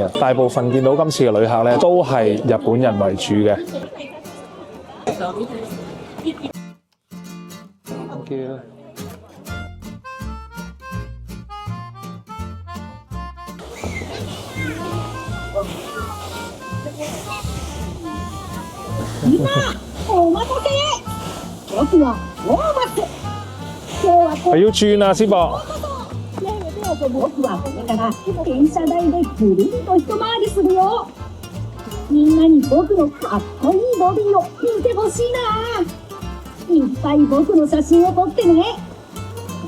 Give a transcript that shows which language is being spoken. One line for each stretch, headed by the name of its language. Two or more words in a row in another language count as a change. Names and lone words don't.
Cantonese: 大部分見到今次嘅旅客咧都係日本人為主嘅。
English: Thank you。
Japanese: お待たせ。僕はウォーマス。今日はこ
Cantonese: 係要轉啊，師伯。
Japanese: ねえねえ僕はこれから電車台でぐるりと一回りするよ。みんなに僕のかっこいいボディを見てほしいな。いっぱい僕の写真を撮ってね。